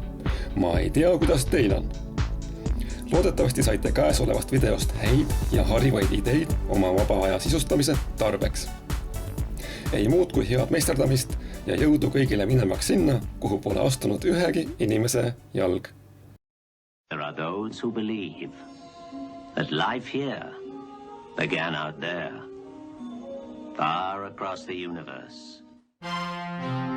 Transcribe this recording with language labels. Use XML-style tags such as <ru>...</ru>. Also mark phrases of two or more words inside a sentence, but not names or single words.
<et>Ma ei tea, kuidas teil on. Loodetavasti saite käesolevast videost häid ja harivaid ideid oma vaba aja sisustamise tarbeks. Ei muud kui head meisterdamist ja jõudu kõigile minemaks sinna, kuhu pole astunud ühegi inimese jalg.</et> <en>There are those who believe that life here began out there, far across the universe.</en>